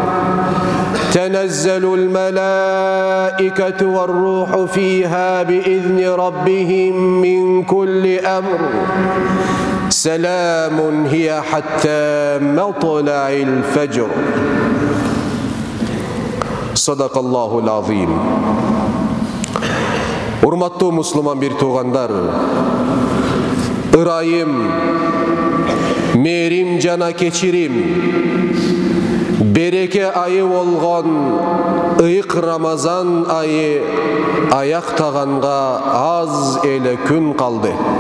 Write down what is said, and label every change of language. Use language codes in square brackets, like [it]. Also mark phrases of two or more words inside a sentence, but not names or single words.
[ar] تنزل الملائكة والروح فيها بإذن ربهم من كل أمر سلام هي حتى مطلع الفجر. صدق الله العظيم. [ky] Урматтуу мусулман бир туугандар, ырайым, мээрим жана кечирим, береке айы болгон ыйык Рамазан айы аяктаганга аз эле күн калды.